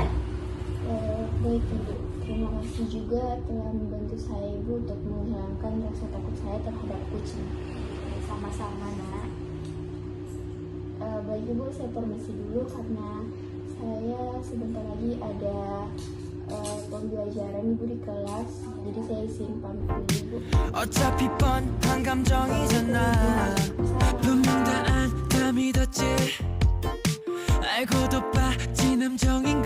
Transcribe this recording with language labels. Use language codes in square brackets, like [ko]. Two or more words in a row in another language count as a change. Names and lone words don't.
[id] Baik Ibu, terima kasih juga telah membantu saya Ibu untuk menghilangkan rasa takut saya terhadap kucing. Sama-sama nak. Baik Ibu, saya permisi dulu karena saya sebentar lagi ada pembelajaran Ibu di kelas, jadi saya izin pamit dulu Ibu. [ko] 어차피 뻔한 감정이잖아 분명 다 안 다 믿었지 알고도 빠진 함정이